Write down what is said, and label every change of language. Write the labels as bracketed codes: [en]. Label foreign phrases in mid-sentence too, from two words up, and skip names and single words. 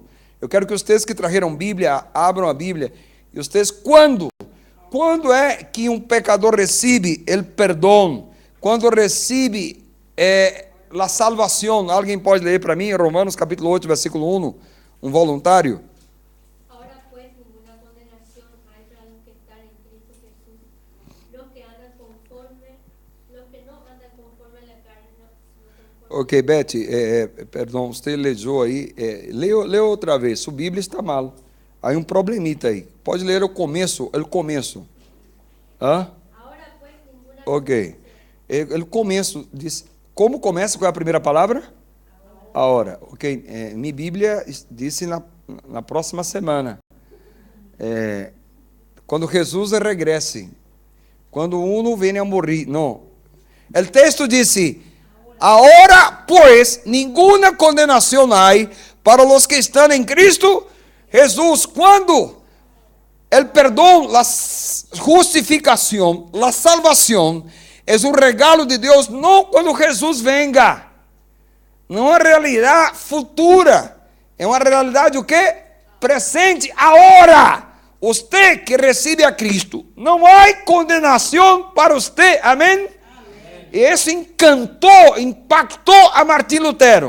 [pt] Eu quero que vocês que trajeram Bíblia, abram a Bíblia. E vocês, quando é que um pecador recebe o perdão? Quando recebe a salvação? Alguém pode ler para mim? Romanos capítulo 8, versículo 1. Um voluntário? [es] Ahora pues ninguna condenación hay para los que están en Cristo Jesús, los que no andan conforme a la carne, sino conforme. [pt] Ok, Beth, perdão, você leu aí. Lê outra vez. Sua Bíblia está mal. Aí um problemita aí. Pode ler o começo. Hã? [es] Ahora pues ninguna [pt] Ok. O começo diz. Como começa? Qual é a primeira palavra? [es] Ahora. Ok. [pt] Minha Bíblia disse na próxima semana. Quando Jesus regresse. Quando [es] uno viene [pt] a morrer. Não. O texto disse: [es] Ahora pues ninguna condenación hay para los que están en Cristo Jesús. Cuando el perdón, la justificación, la salvación es un regalo de Dios, no cuando Jesús venga. [pt] Não é uma realidade futura, é uma realidade o quê? Presente, agora. Você que recebe a Cristo, não há condenação para você, amém? E isso impactou a Martim Lutero.